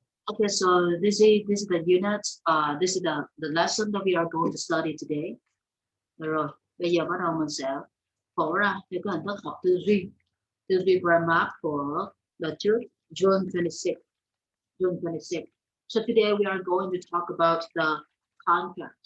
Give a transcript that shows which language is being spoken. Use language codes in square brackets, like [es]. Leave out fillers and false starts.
[en] Okay, so this is the unit, this is the lesson that we are going to study today. [vi] Được rồi, bây giờ bắt đầu mình sẽ phổ ra những cái hình thức học tư duy grammar của đợt trước, June 26. [en] June 26. So today we are going to talk about the contract.